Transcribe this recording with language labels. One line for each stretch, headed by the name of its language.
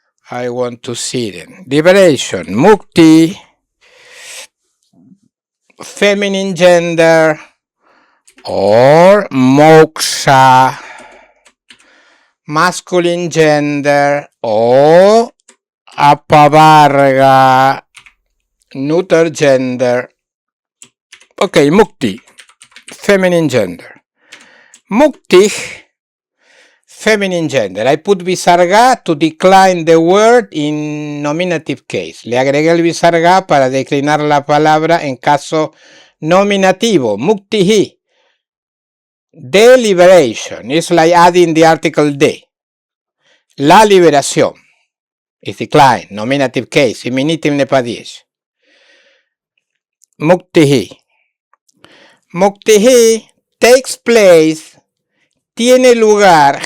English: I want to see them. Liberation, mukti, feminine gender, or moksha, masculine gender, or apavarga, neuter gender. Okay, mukti, feminine gender. Mukti, feminine gender. I put visarga to decline the word in nominative case.
Spanish: Le agregué el visarga para declinar la palabra en caso nominativo.
English: Muktihi. The liberation is like adding the article de.
Spanish: La liberación
English: is decline, nominative case, infinitive nepadish. Muktihi. Muktihi takes place,
Spanish: tiene lugar.